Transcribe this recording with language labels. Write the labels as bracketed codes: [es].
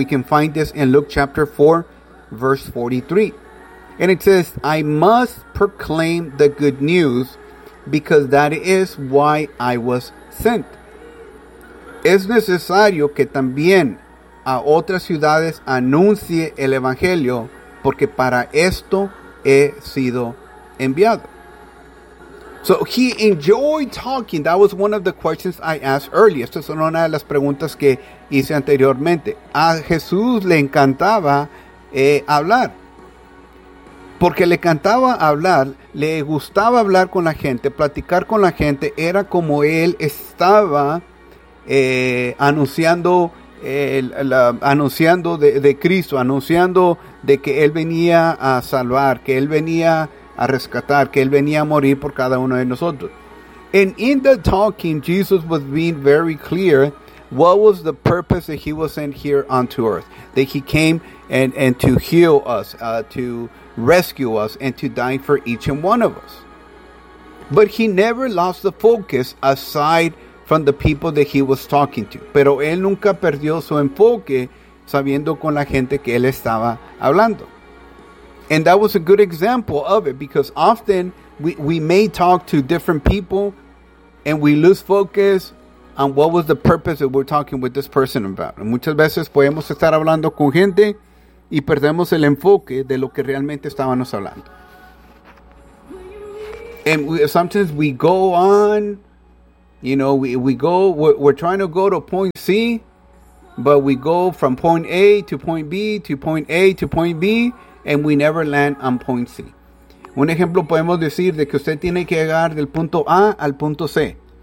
[en] We can find this in Luke chapter 4, verse 43. And it says, I must proclaim the good news because that is why I was sent. [es] Es necesario que también a otras ciudades anuncie el evangelio porque para esto he sido enviado. [en] So he enjoyed talking. That was one of the questions I asked earlier. [es] Esta es una de las preguntas que hice anteriormente. A Jesús le encantaba hablar. Porque le encantaba hablar, le gustaba hablar con la gente, platicar con la gente. Era como él estaba anunciando de Cristo, anunciando de que él venía a salvar, que él venía a rescatar, que él venía a morir por cada uno de nosotros. [en] And in the talking, Jesus was being very clear what was the purpose that he was sent here onto earth. That he came and to heal us, to rescue us, and to die for each and one of us. But he never lost the focus aside from the people that he was talking to. [es] Pero él nunca perdió su enfoque sabiendo con la gente que él estaba hablando. [en] And that was a good example of it, because often we may talk to different people and we lose focus on what was the purpose that we're talking with this person about. [es] And muchas veces podemos estar hablando con gente y perdemos el enfoque de lo que realmente estábamos hablando. [en] And sometimes we go on, you know, we're trying to go to point C, but we go from point A to point B to point A to point B, and we never land on point C. [es] Un ejemplo podemos decir de que usted tiene que llegar del punto A al punto C.